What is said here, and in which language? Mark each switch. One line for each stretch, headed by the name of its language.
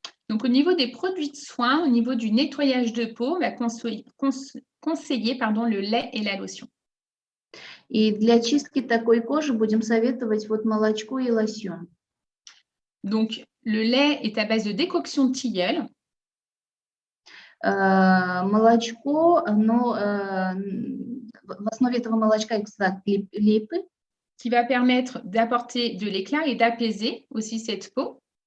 French: Donc, au niveau des produits de soins, au niveau du nettoyage de peau, on va conseiller le lait et la lotion.
Russian: И для чистки такой кожи будем советовать вот молочко и лосьон.
French: Donc, le lait est à base de décoction de tilleul.
Russian: Молочко, оно, в основе этого молочка экстракт липы,
French: qui va permettre d'apporter de l'éclat et d'apaiser aussi cette peau.